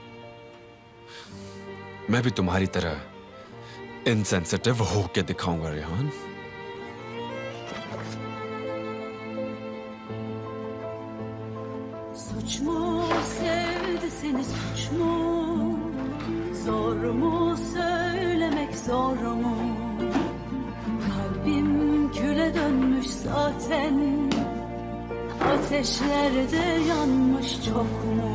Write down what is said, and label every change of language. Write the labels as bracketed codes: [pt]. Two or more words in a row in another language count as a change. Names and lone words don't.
[ur] میں بھی تمہاری طرح ان سینسیٹو ہو کے دکھاؤں گا ریحان. [tr] Suç mu sevdi seni, suç mu? Zor mu söylemek, zor mu? Kalbim küle dönmüş zaten, ateşlerde yanmış çok mu?